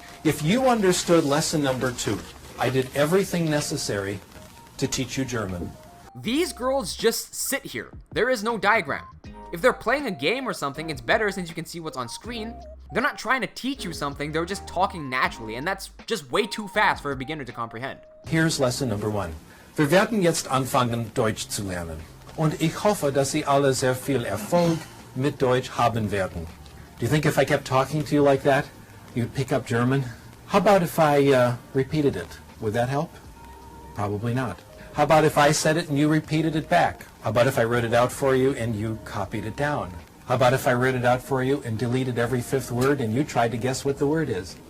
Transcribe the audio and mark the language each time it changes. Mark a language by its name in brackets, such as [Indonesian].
[English] If you understood lesson number 2, I did everything necessary to teach you German. These girls just sit here. There is no diagram. If they're playing a game or something, it's better since you can see what's on screen. They're not trying to teach you something, they're just talking naturally, and that's just way too fast for a beginner to comprehend. Here's lesson number 1. [German] Wir werden jetzt anfangen, Deutsch zu lernen. Und ich hoffe, dass Sie alle sehr viel Erfolg mit Deutsch haben werden. [English] Do you think if I kept talking to you like that, you'd pick up German? How about if I repeated it? Would that help? Probably not. How about if I said it and you repeated it back? How about if I wrote it out for you and you copied it down? How about if I wrote it out for you and deleted every 5th word and you tried to guess what the word is?